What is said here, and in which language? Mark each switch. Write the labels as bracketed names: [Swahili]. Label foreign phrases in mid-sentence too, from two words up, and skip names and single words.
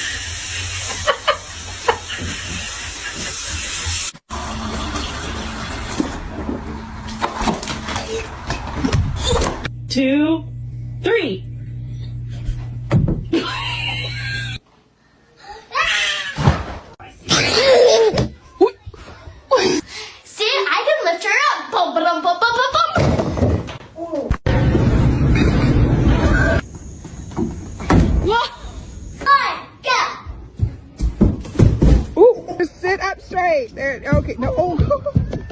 [English] Two, three. See, I can lift her up. Bum, bum, bum, bum, bum, bum. Go. Ooh, sit up straight. There. Okay. No. Oh.